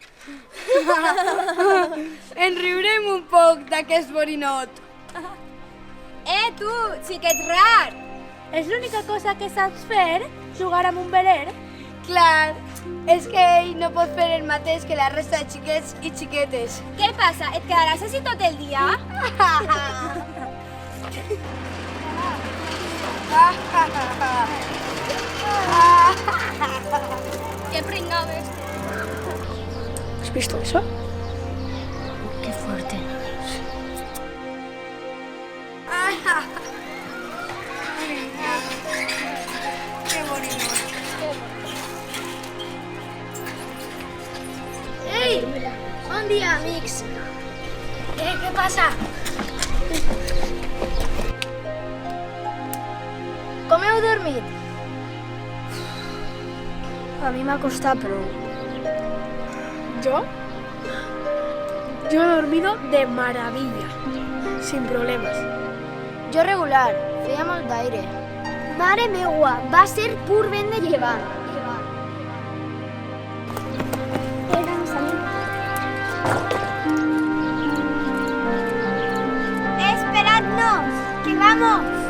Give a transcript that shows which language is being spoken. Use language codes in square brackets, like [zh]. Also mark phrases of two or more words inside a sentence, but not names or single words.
[ca] En riurem un poc d'aquest borinot. Tu, xiquet rar! És l'única cosa que saps fer, jugar amb un veler. Clar, és que ell no pot fer el mateix que la resta de xiquets i xiquetes. Què passa? Et quedaràs així tot el dia? [es] Qué pringado este. ¿Has visto eso? Qué fuerte. Qué bonito. Ei! [ca] Bon dia, amics. Què passa? Com heu dormit? A mi m'ha costat prou. [es] ¿Yo? Yo he dormido de maravilla, sin problemas. [ca] Jo regular, feia molt d'aire. Mare meua, va ser pur vent de llevant. [es] ¡Esperadnos! ¡Que vamos!